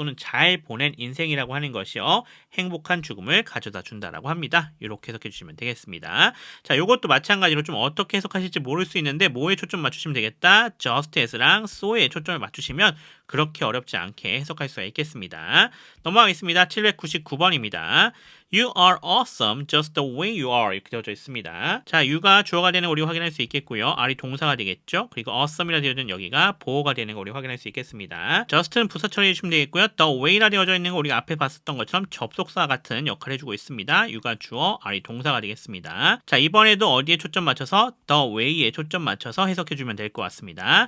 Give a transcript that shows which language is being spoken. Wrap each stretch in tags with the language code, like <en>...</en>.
<ko>또는 잘 보낸 인생이라고 하는 것이요. 행복한 죽음을 가져다 준다라고 합니다. 이렇게 해석해 주시면 되겠습니다. 자, 요것도 마찬가지로 좀 어떻게 해석하실지 모를 수 있는데 뭐에 초점 맞추시면 되겠다. just as랑 so에 초점을 맞추시면 그렇게 어렵지 않게 해석할 수가 있겠습니다. 넘어가겠습니다. 799번입니다.</ko> <en>You are awesome just the way you are</en> <ko>이렇게 되어져 있습니다. 자, you가 주어가 되는 거 우리 확인할 수 있겠고요. are이 동사가 되겠죠. 그리고 awesome이라 되어져 있는 여기가 보어가 되는 거 우리 확인할 수 있겠습니다. just는 부사 처리해 주시면 되겠고요. the way라 되어져 있는 거 우리가 앞에 봤었던 것처럼 접속사 같은 역할을 해주고 있습니다. you가 주어, are이 동사가 되겠습니다. 자, 이번에도 어디에 초점 맞춰서 the way에 초점 맞춰서 해석해 주면 될 것 같습니다.</ko>